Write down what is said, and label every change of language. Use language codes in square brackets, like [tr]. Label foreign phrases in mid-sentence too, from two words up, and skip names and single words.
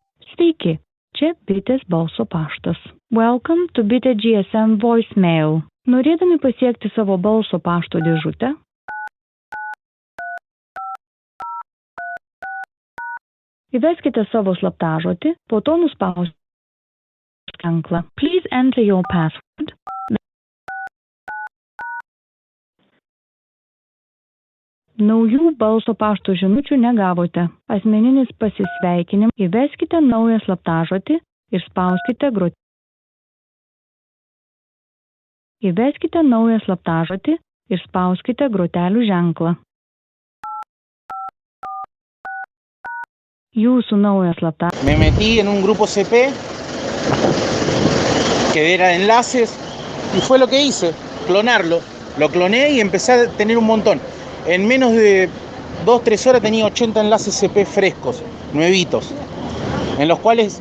[lt] Sveiki, čia Bitės balso paštas. [en] Welcome to Bitė GSM voicemail. [lt] Norėdami pasiekti savo balso pašto dėžutę, įveskite savo slaptažodį, po to nuspauskite ženklą. [en] Please enter your password. [lt] Naujų balso pašto žinučių negavote. Asmeninis pasisveikinimas. Įveskite naują slaptažodį ir spauskite grot. Įveskite naują slaptažodį ir spauskite grotelių ženklą. Jūsų naujas slaptažodis. [es] Me metí en un grupo CP que era de enlaces y fue lo que hice, clonarlo. Lo cloné y empecé a tener un montón. En menos de 2-3 horas tenía 80 enlaces CP frescos, nuevitos, en los cuales